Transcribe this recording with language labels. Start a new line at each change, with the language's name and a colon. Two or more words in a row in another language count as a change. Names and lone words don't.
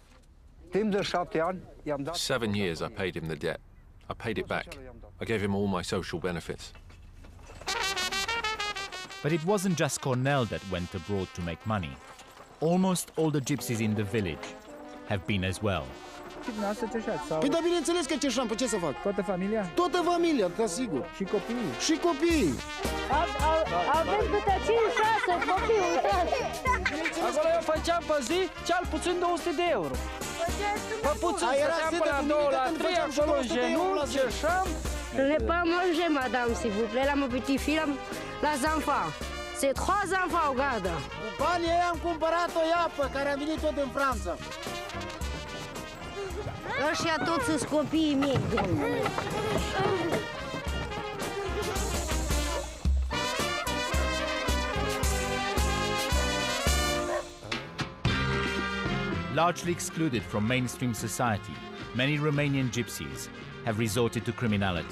English: 7 years I paid him the debt. I paid it back. I gave him all my social benefits. But it wasn't just Cornel that went abroad to make money. Almost all the gypsies in the village have been as well.
Romanian: Păi da, bineînțeles că ceșam, pe ce să fac? Toată familia? Toată familia, da, sigur. Și copiii? Și copiii. Aveți câte 5-6 copii, uitați. Acolo eu făceam pe zi cel puțin 200 de euro. Pe puțin stăteam până la 2, la 3, acolo în genunchi, ceșam.
French: Ne pas manger, madame, s'il vous plaît, la mon petit fils, la enfants. C'est 3 enfants au gardă.
Romanian: Cu banii aia am cumpărat o iapă, care a venit tot din Franța. Ăștia toți sunt copiii mei, domnule.
English: Largely excluded from mainstream society, many Romanian gypsies have resorted to criminality.